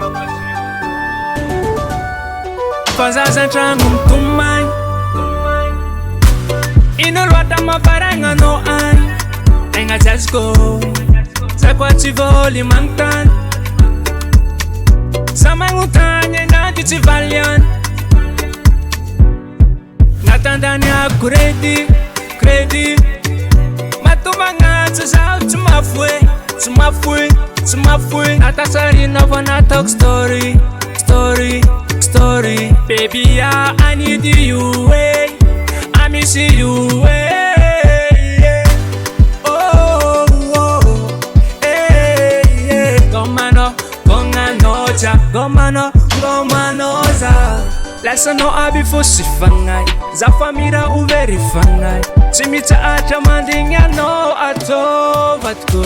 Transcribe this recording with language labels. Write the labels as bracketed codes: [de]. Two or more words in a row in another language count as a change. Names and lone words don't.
[mg] Fa zaza an-tragno mitomagny, ino loatra mafaragna anao agny, tegna tsy azoko zakwa tsy voly manontany, sa magnontany anaty tsy valiany. Natandany ako kredi, matomagnatsy zaho tsy mafoy, tsy mafoy. Natasarina fa nataoko story. [en] Baby, I need you, I miss you, gomanoza. [mg] Lasanao aby fô sy fagnay, za fa mira overy fagnay, tsy mitsahatra mandigny anao atôvatiko.